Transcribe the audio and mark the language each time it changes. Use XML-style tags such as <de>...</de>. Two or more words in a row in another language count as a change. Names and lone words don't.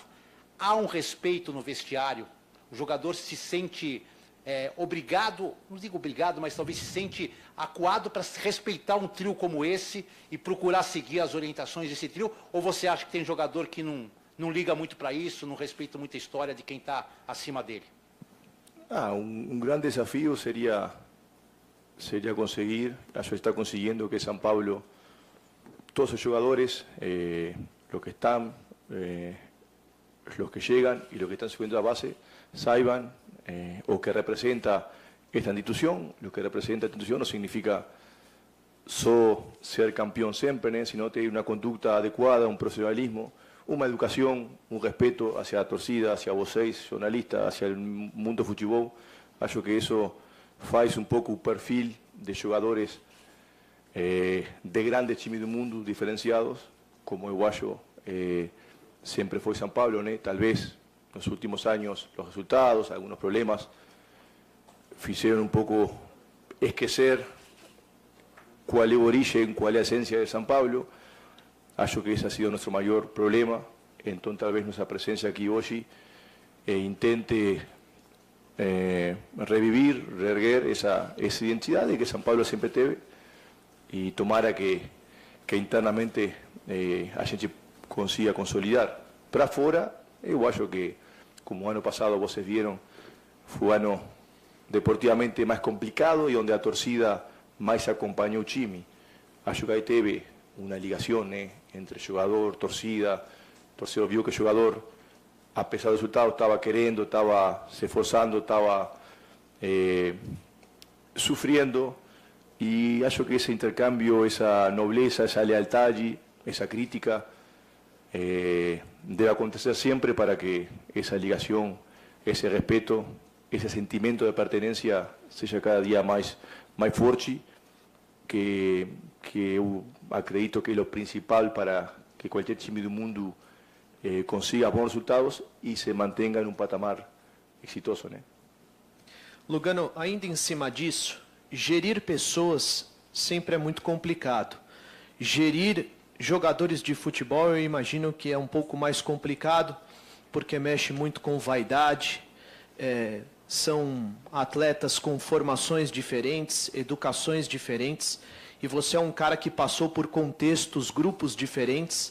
<pt>Há um respeito no vestiário? O jogador se sente obrigado, não digo obrigado, mas talvez se sente acuado para respeitar um trio como esse e procurar seguir as orientações desse trio? Ou você acha que tem jogador que não liga muito para isso, não respeita muito a história de quem está acima dele?</pt> <es>Un gran desafío sería conseguir, eso está consiguiendo que San Pablo todos los jugadores, los que están, los que llegan y los que están subiendo a base, saiban</es> <pt>o que</pt> <es>representa esta institución. Lo que representa esta institución no significa solo ser campeón siempre, ¿no? Sino tener una conducta adecuada, un profesionalismo, una educación, un respeto hacia la torcida, hacia</es> <pt>vocês, jornalistas,</pt> <es>hacia el mundo futebol.</es> <pt>Acho que</pt> <es>eso faz un poco un perfil de jugadores de</es> <pt>grandes times do mundo diferenciados,</pt> <es>como</es> <pt>eu acho</pt> <es>siempre fue São Paulo, ¿no? Tal vez en los últimos años los resultados, algunos problemas, hicieron un poco esquecer cuál es el origen, cuál es la esencia de São Paulo.</es> <pt>Acho que</pt> <es>ese ha sido nuestro mayor problema. Entonces tal vez nuestra presencia aquí hoy intente revivir, reerguer esa identidad de que São Paulo siempre teve y tomara que internamente</es> <pt>a gente consiga consolidar. Para fora, eu acho que, como ano passado vocês viram, foi um ano deportivamente mais complicado e onde a torcida mais acompanhou o time. Acho que aí teve uma ligação, né, entre jogador, torcida. O torcedor viu que o jogador, apesar do resultado, estava querendo, estava se esforçando, estava sofrendo.</pt> <es>Y</es> <pt>acho que</pt> <es>ese intercambio, esa nobleza, esa lealtad, esa crítica, debe acontecer siempre para que esa ligación, ese respeto, ese sentimiento de pertenencia sea cada día más fuerte, que</es> <pt>eu acredito que</pt> <es>es lo principal para que cualquier time</es> <pt>do mundo consiga bons resultados</pt> <es>y se mantenga en un patamar exitoso, ¿no?</es> <pt>Lugano, ainda em cima disso, gerir pessoas sempre é muito complicado. Gerir jogadores de futebol eu imagino que é um pouco mais complicado, porque mexe muito com vaidade, são atletas com formações diferentes, educações diferentes, e você é um cara que passou por contextos, grupos diferentes.</pt>